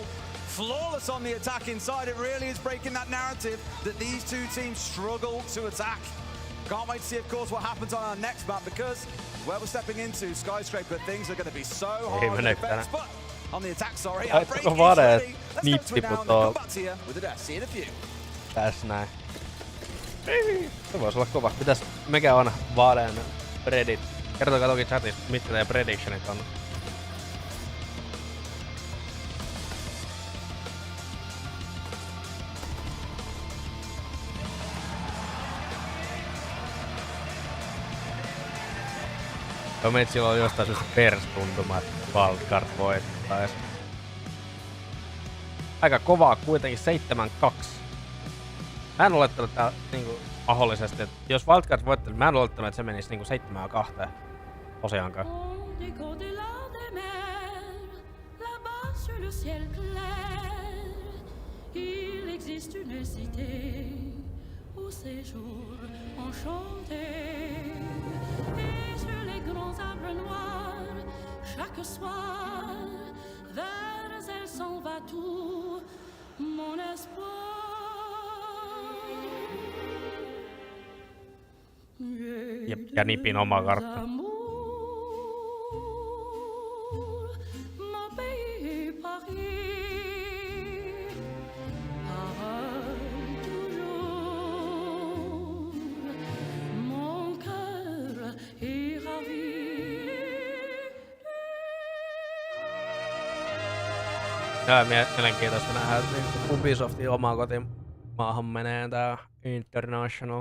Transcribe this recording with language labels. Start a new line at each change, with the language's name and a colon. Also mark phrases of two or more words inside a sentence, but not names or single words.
English: Flawless on the attack inside. It really is breaking that narrative that these two teams struggle to attack. Can't wait to see, of course, what happens on our next map, because where we're stepping into, Skyscraper, things are going to be so hard to defend. But on the attack, sorry, our break is ready. Let's go to it now and come back to you with a see in a few.
Finnish: Tässä näin. Se voisi olla kova. Mikä on Valen predit? Kertokaa toki chatissa, mitkä teidän predictionit on. Meitä silloin on jostain syystä perstuntuma, että wildcard voittais. Aika kovaa kuitenkin 7-2. Mä en olettanut tää niinku mahdollisesti, että jos wildcard voittaisi, mä en olettanut, että se menisi niinku 7-2. Tosiaankaan.
French: Grands arbres noirs, chaque soir, vers elle s'en va tout mon espoir.
Finnish: Ja Nipin oma kartta.
French: Mon pays Paris.
Finnish: Tää on mielenkiintoista nähdä, että Ubisoftin omaan kotimaahan menee tää International.